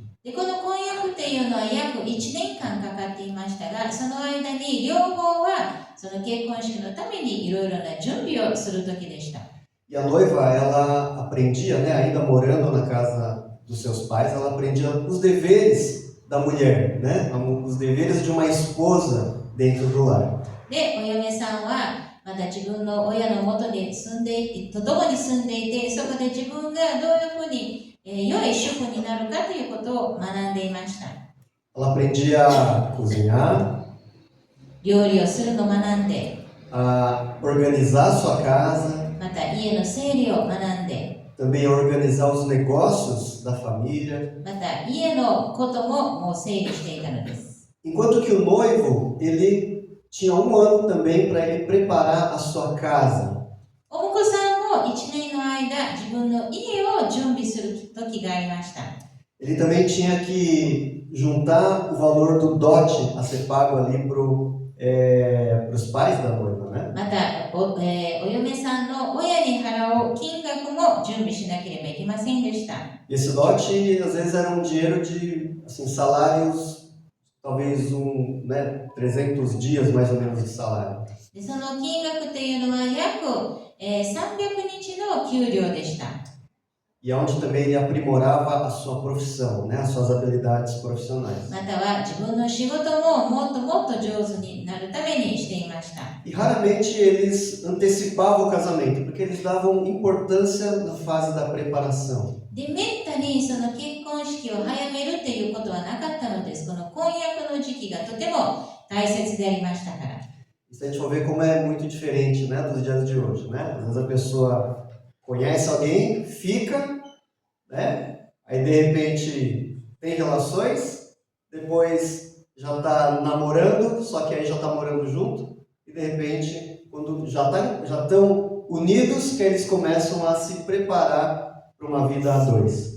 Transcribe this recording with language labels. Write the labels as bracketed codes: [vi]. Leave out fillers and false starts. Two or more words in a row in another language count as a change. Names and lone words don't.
[ja] で、この婚約っていうのは約1年間かかっていましたが、その間に両方はその結婚式のためにいろいろな準備をする時でした。 [pt] E a noiva, ela aprendia, né, ainda morando na casa dos seus pais, ela aprendia os deveres da mulher, né, os deveres de uma esposa dentro do lar. [ja] で、お嫁さんはまだ自分の親の元にと共に住んでいて、そこで自分がどういうふうに、良い主婦になるかということを学んでいました。 [pt] Ela aprendia a cozinhar, [ja] 料理をするのを学んで、 [pt] a organizar sua casa, [ja] また家の整理を学んで、 [pt] também a organizar os negócios da família. [ja] また家のことももう整理していたのです。 [pt] Enquanto que o noivo, ele tinha um ano também para ele preparar a sua casa. [ja] お婿さんも1年の間、自分の家を準備する時がありました。 [pt] Ele também tinha que juntar o valor do dote a ser pago ali para os pais da noiva, né? [ja] またお嫁さんの親に払う金額も準備しなければいけませんでした。 [pt] Esse dote, às vezes, era um dinheiro de assim, salários, talvez 300 dias mais ou menos de salário. [ja] で、その金額というのは約、300日の給料でした。 [pt] E onde também ele aprimorava a sua profissão, né? As suas habilidades profissionais. [ja] または自分の仕事ももっともっと上手になるためにしていました。 [pt] E raramente eles antecipavam o casamento, porque eles davam importância na fase da preparação. [ja] で、めったにその結婚式を早めるということはなかったのです。この婚約の時期がとても大切でありましたから。 [pt] E se a gente for ver como é muito diferente, né, dos dias de hoje, né? Às vezes a pessoa conhece alguém, fica, né? Aí de repente tem relações, depois já está namorando, só que aí já está morando junto, e de repente, quando já estão unidos, que eles começam a se preparar para uma vida a dois.